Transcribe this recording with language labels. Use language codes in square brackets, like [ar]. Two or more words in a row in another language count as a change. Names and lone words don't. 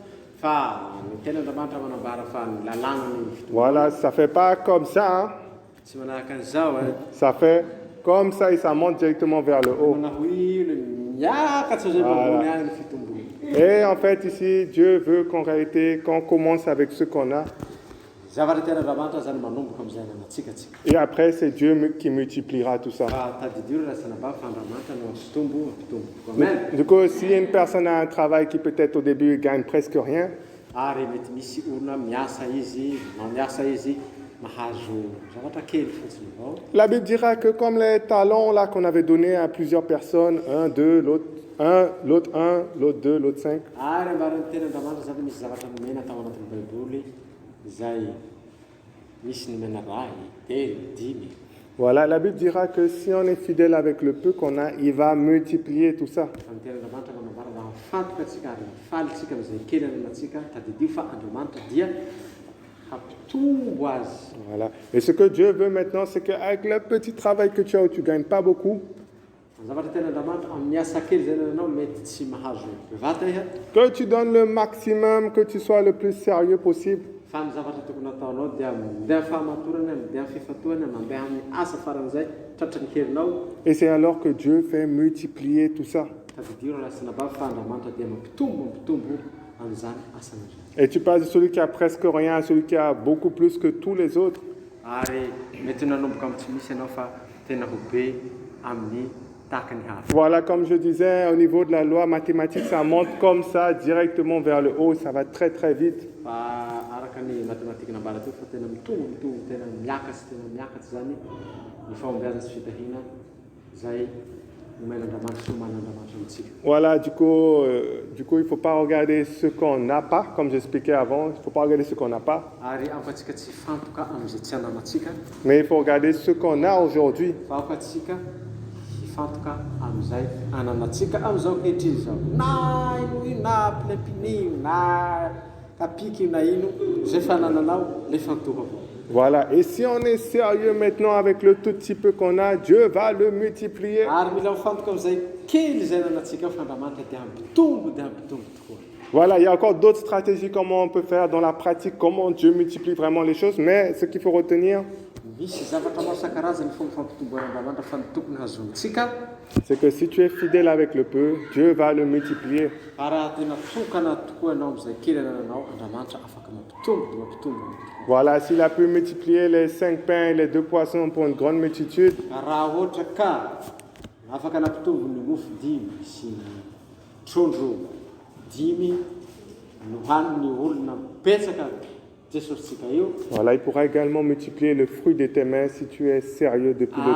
[fr] Voilà, ça fait pas comme ça. Hein. Ça fait comme ça et ça monte directement vers le haut. Voilà. Et en fait, ici, Dieu veut qu'on commence avec ce qu'on a. [mg] zavatra tian'Andriamanitra zany manomboka amin'izay anantsika tsika. [fr] Et après, c'est Dieu qui multipliera tout ça. [mg] Tadidio rasana ba fa Andriamanitra no ampitombo. Amen. [fr] Du coup, si une personne a un travail qui peut-être au début gagne presque rien, [mg] Ary mety misy olona miasa izy, miasa izy mahazo zavatra kely fotsiny avao. [fr] la Bible dira que comme les talents là qu'on avait donnés à plusieurs personnes, un, deux, l'autre un, l'autre un, l'autre deux, l'autre cinq. [mg] Ary ambaran'ny ten'Andriamanitra zany misy zavatra nomena tao anatin'ny Baiboly izay misy nomena ray, telo, dimy. [fr] Voilà, la Bible dira que si on est fidèle avec le peu qu'on a, il va multiplier tout ça. [mg] Fa ny ten'Andriamanitra manambara raha mifantoka atsika ary mifalitsika amin'izay kely ananatsika tadidio fa Andriamanitra dia hampitombo azy. Voilà. [fr] Et ce que Dieu veut maintenant, c'est qu'avec le petit travail que tu as où tu ne gagnes pas beaucoup, [mg] Ny zavatra ten'Andriamanitra amin'ny asa kely zay nanao mety tsy mahazo bevata iha [fr] que tu donnes le maximum, que tu sois le plus sérieux possible. [mg] fa ny zavatra tokony ataonao dia mandeha fahamatorana, mandeha fifatohana, mandeha amin'ny asa faran'izay tratran'ny herinao. [fr] Et c'est alors que Dieu fait multiplier tout ça. [mg] Tadidio raha rasina ba fa Andriamanitra dia mampitombo amin'izany asan'izany. [fr] Et tu passes de celui qui a presque rien à celui qui a beaucoup plus que tous les autres. [mg] Ary mety nanomboka amin'ny tsy misy ianao fa tena ho be amin'ny tahaka ny hafa. [fr] Voilà, comme je disais, au niveau de la loi mathématique, ça monte comme ça, directement vers le haut, ça va très très vite. [mg] Fa araka ny matematika nambara teo fa tena mitombo tena miakatsy zany ny fahombiazana sy fitahina zay omen'Andriamanitra sy oman'Andriamanitra amintsika. [fr] Voilà, du coup, il ne faut pas regarder ce qu'on n'a pas, comme j'expliquais avant, il ne faut pas regarder ce qu'on n'a pas, [mg] Ary afatsika tsy fantoka amin'izay tsy ananatsika [fr] mais il faut regarder ce qu'on a aujourd'hui. [mg] fa afatsika hifantoka amin'izay ananatsika amin'izao ankehitriny zao. Na ino na pilampinio na kapiky na ino zay fa nananao le fantoka avao. [fr] Voilà, et si on est sérieux maintenant avec le tout petit peu qu'on a, Dieu va le multiplier. [mg] Ary mila mifantoka amin'izay kely zay ananatsika fa Andriamanitra dia hampitombo tokoa. [fr] Voilà, il y a encore d'autres stratégies, comment on peut faire dans la pratique, comment Dieu multiplie vraiment les choses, mais ce qu'il faut retenir, [mg] Misy zavatra maro isan-karazany fomba fampitomboan'Andriamanitra fa ny tokony hazontsika [fr] c'est que si tu es fidèle avec le peu, Dieu va le multiplier. [mg] fa raha tena tokana tokoa ianao amin'izay kely ananao Andriamanitra afaka mampitombo. [fr] Voilà, s'il a pu multiplier les 5 pains et les 2 poissons pour une grande multitude, [mg] Raha ohatra ka afaka nampitombo ny mofo 5 sy ny trondro 5 nohaniny olona betsaka Jesositsika io, [fr] voilà, il pourra également multiplier le fruit de tes mains si tu es sérieux depuis le début.